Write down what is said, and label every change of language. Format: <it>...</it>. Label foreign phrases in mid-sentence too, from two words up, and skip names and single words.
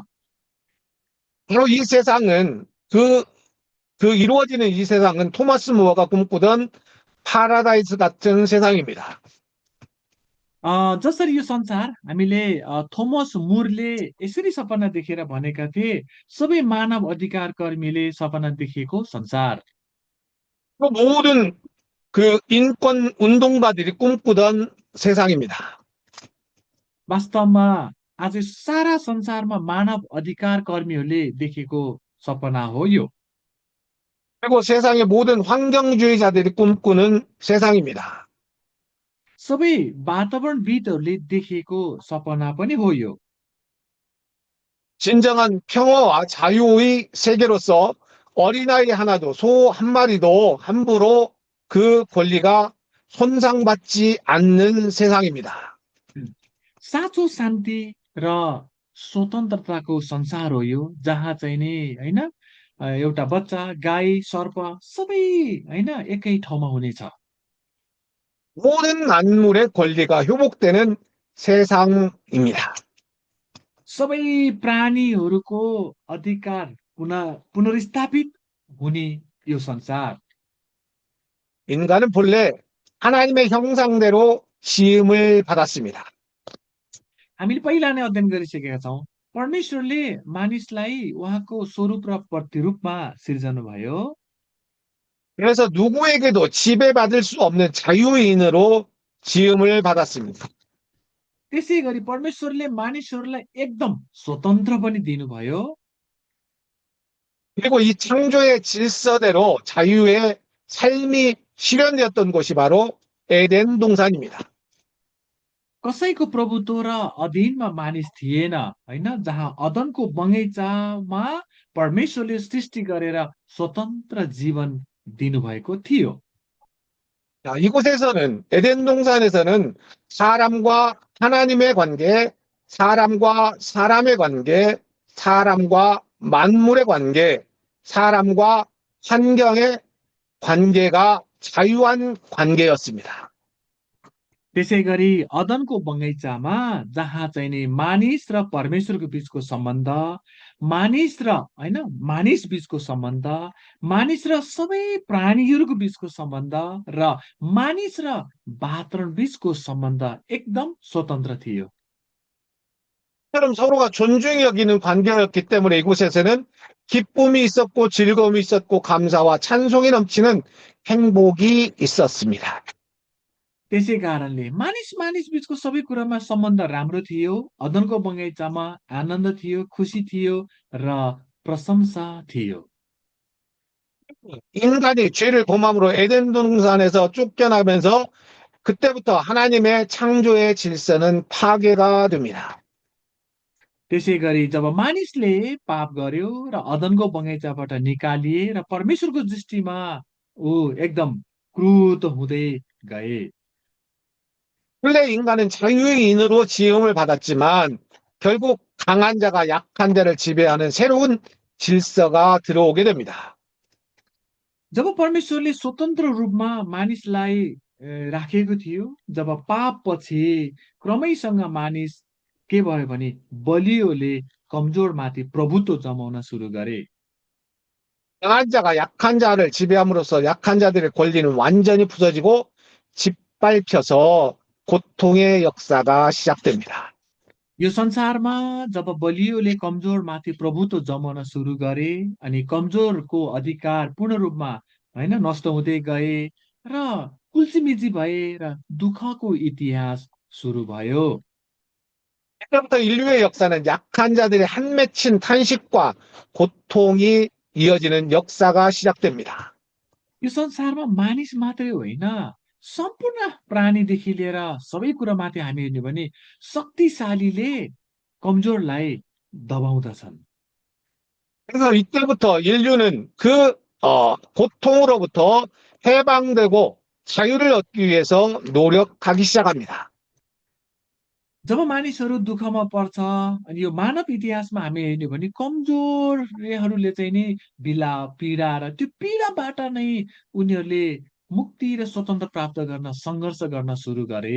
<ko>바로 이 세상은 그 이루어지는 이 세상은 토마스 무어가 꿈꾸던 파라다이스 같은 세상입니다.</ko> <ne>जसरी यो संसार हामीले थोमस मुरले यसरी सपना देखेर भनेका थिए, सबै मानव अधिकार कर्मीले सपना देखेको संसार।</ne> <ko>모든 그 인권 운동가들이 꿈꾸던 세상입니다.</ko> <ne>वास्तवमा आज सारा संसारमा मानव अधिकार कर्मीहरूले देखेको सपना हो यो।</ne> <ko>그리고 세상의 모든 환경주의자들이 꿈꾸는 세상입니다.</ko> <ne>सबै वातावरणविदहरूले देखेको सपना पनि हो यो।</ne> <ko>진정한 평화와 자유의 세계로서 어린아이 하나도, 소 한 마리도 함부로 그 권리가 손상받지 않는 세상입니다.</ko> <ne>साँचो शान्ति र स्वतन्त्रताको संसार हो यो, जहाँ चाहिँ नि होइन एउटा बच्चा, गाई, सर्प सबै होइन एकै ठाउँमा हुनेछ।</ne> <ko>모든 만물의 권리가 회복되는 세상입니다.</ko> <ne>सबै प्राणीहरूको अधिकार पुनर्स्थापित हुने यो संसार।</ne> <ko>인간은 본래 하나님의 형상대로 지음을 받았습니다.</ko> <ne>हामीले पहिला नै अध्ययन गरिसकेका छौँ, परमेश्वरले मानिसलाई उहाँको स्वरूप र प्रतिरूपमा सिर्जनु भयो।</ne> <ko>그래서 누구에게도 지배받을 수 없는 자유인으로 지음을 받았습니다.</ko> <ne>त्यसै गरी परमेश्वरले मानिसहरूलाई एकदम स्वतन्त्र पनि दिनुभयो।</ne> <ko>그리고 이 창조의 질서대로 자유의 삶이 실현되었던 곳이 바로 에덴 동산입니다.</ko> <ne>कसैको प्रभुत्व र अधीनमा मानिस थिएन, होइन, जहाँ अदनको बगैँचामा परमेश्वरले सृष्टि गरेर स्वतन्त्र जीवन दिनुभएको थियो।</ne> <ko>자, 이곳에서는 에덴 동산에서는 사람과 하나님의 관계, 사람과 사람의 관계, 사람과 만물의 관계, 사람과 환경의 관계가 자유한 관계였습니다.</ko> <ne>त्यसै गरी अदनको बगैँचामा जहाँ चाहिँ नि मानिस र परमेश्वरको बिचको सम्बन्ध, मानिस र होइन मानिस बिचको सम्बन्ध, मानिस र सबै प्राणीहरूको बिचको सम्बन्ध र मानिस र वातावरण बिचको सम्बन्ध एकदम स्वतन्त्र थियो।</ne> <ko>처럼 서로가 존중히 여기는 관계였기 때문에 이곳에서는 기쁨이 있었고 즐거움이 있었고 감사와 찬송이 넘치는 행복이 있었습니다.</ko> <ne>त्यसै कारणले मानिस मानिस बिचको सबै कुरामा सम्बन्ध राम्रो थियो। अदनको बगैँचामा आनन्द थियो, खुसी थियो र प्रशंसा थियो।</ne> <ko>인간이 죄를 범함으로 에덴 동산에서 쫓겨나면서 그때부터 하나님의 창조의 질서는 파괴가 됩니다.</ko> <ne>त्यसै गरी जब मानिसले पाप गर्यो र अदनको बगैँचाबाट निकालिए र परमेश्वरको दृष्टिमा ऊ एकदम क्रुद्ध हुँदै गए।</ne> <ko>원래 인간은 자유인으로 지음을 받았지만 결국 강한 자가 약한 자를 지배하는 새로운 질서가 들어오게 됩니다.</ko> <ne>जब परमेश्वरले स्वतन्त्र रूपमा मानिसलाई राखेको थियो, जब पाप पछि क्रमैसँग मानिस के भयो भने बलियोले कमजोरमाथि प्रभुत्व जमाउन सुरु गरे।</ne> <ko>강한 자가 약한 자를 지배함으로써 약한 자들의 권리는 완전히 부서지고 짓밟혀서 고통의 역사가 시작됩니다.</ko> <ne>यो संसारमा जब बलियोले कमजोरमाथि प्रभुत्व जमाउन सुरु गरे अनि कमजोरको अधिकार पूर्ण रूपमा होइन नष्ट हुँदै गए र कुल्चिमिची भए र दुःखको इतिहास सुरु भयो।</ne> <ko>이때부터 인류의 역사는 약한 자들의 한 맺힌 탄식과 고통이 이어지는 역사가 시작됩니다.</ko> <ne>यो संसारमा मानिस मात्रै होइन, सम्पूर्ण प्राणीदेखि लिएर सबै कुरामाथि हामी हेर्ने भने शक्तिशालीले कमजोरलाई दबाउँदछन्।</ne> <ko>그래서 이때부터 인류는 그 고통으로부터 해방되고 자유를 얻기 위해서 노력하기 시작합니다.</ko> <ne>जब मानिसहरू दुःखमा पर्छ अनि यो मानव इतिहासमा हामी हेर्ने भने कमजोरहरूले चाहिँ नि बिलाप पीडा र त्यो पीडाबाट नै उनीहरूले मुक्ति र स्वतन्त्र प्राप्त गर्न सङ्घर्ष गर्न सुरु गरे।</ne>